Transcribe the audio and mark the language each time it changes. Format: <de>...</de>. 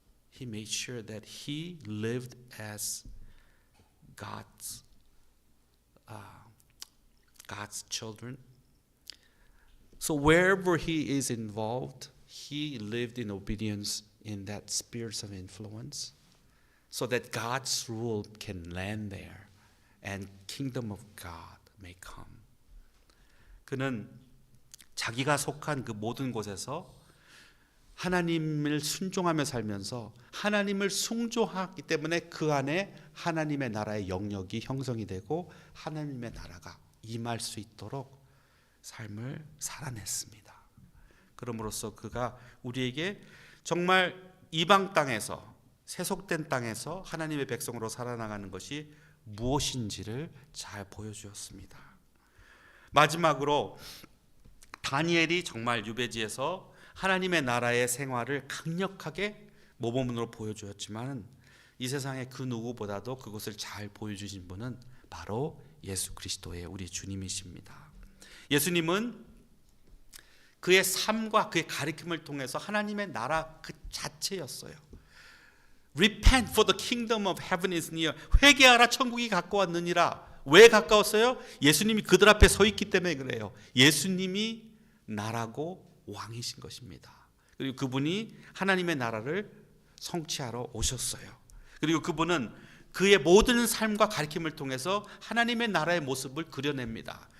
<en>He made sure that he lived as God's children. So wherever he is involved, he lived in obedience in that spheres of influence, so that God's rule can land there and kingdom of God may come.</en> <ko>그는 자기가 속한 그 모든 곳에서 하나님을 순종하며 살면서 하나님을 숭조하기 때문에 그 안에 하나님의 나라의 영역이 형성이 되고 하나님의 나라가 임할 수 있도록 삶을 살아냈습니다. 그럼으로써 그가 우리에게 정말 이방 땅에서 세속된 땅에서 하나님의 백성으로 살아나가는 것이 무엇인지를 잘 보여주었습니다. 마지막으로 다니엘이 정말 유배지에서 하나님의 나라의 생활을 강력하게 모범으로 보여주었지만 이 세상에 그 누구보다도 그것을 잘 보여주신 분은 바로 예수 그리스도의 우리 주님이십니다. 예수님은 그의 삶과 그의 가르침을 통해서 하나님의 나라 그 자체였어요.</ko> <en>Repent for the kingdom of heaven is near.</en> <ko>회개하라 천국이 가까웠느니라. 왜 가까웠어요? 예수님이 그들 앞에 서 있기 때문에 그래요. 예수님이 나라고 왕이신 것입니다. 그리고 그분이 하나님의 나라를 성취하러 오셨어요. 그리고 그분은 그의 모든 삶과 가르침을 통해서 하나님의 나라의 모습을 그려냅니다.</ko>